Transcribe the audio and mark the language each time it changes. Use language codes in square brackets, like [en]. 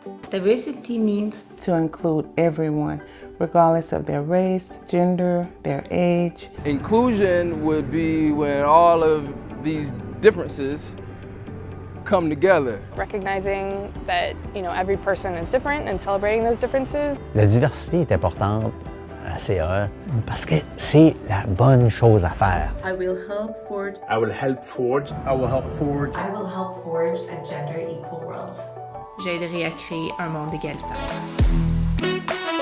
[en] Diversity means to include everyone, regardless of their race, gender, their age. Inclusion would be when all of these differences come together. Recognizing that, you know, every person is different and celebrating those differences. [fr] La diversité est importante à CAE parce que c'est la bonne chose à faire. [en] I will help forge. I will help forge. I will help forge. I will help forge a gender equal world. [fr] J'aiderai à créer un monde égalitaire.